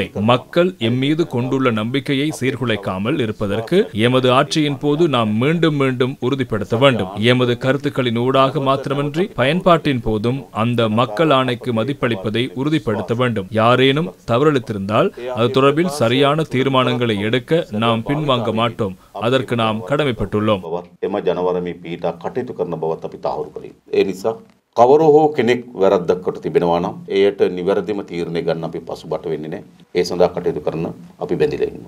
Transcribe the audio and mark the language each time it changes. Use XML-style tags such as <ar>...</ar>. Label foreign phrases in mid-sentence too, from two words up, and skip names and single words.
<ta>மக்கள் எம்மீது கொண்டுள்ள நம்பிக்கையை சீர்குலைக்காமல் இருப்பதற்கு எமது ஆட்சியின் போது நாம் மீண்டும் மீண்டும் உறுதிப்படுத்த வேண்டும். எமது கருத்துக்களின் ஊடாக மாத்திரமின்றி பயன்பாட்டின் போதும் அந்த மக்கள் ஆணைக்கு மதிப்பளிப்பதை உறுதிப்படுத்த வேண்டும். யாரேனும் தவறளித்திருந்தால் அது தொடர்பில் சரியான தீர்மானங்களை எடுக்க நாம் பின்வாங்க மாட்டோம். அதற்கு நாம் கடமைப்பட்டுள்ளோம்.</ta> <si>එම ජනවරමේ පීඩා කටයුතු කරන බවත් අපි තහවුරු කළේ. ඒ නිසා කවර හෝ කෙනෙක් වැරද්දක් කොට තිබෙනවා නම් එයට නිවැරදිම තීරණය ගන්න අපි පසුබට වෙන්නේ නැහැ. ඒ සඳහා කටයුතු කරන අපි බැඳිලා ඉන්නවා.</si>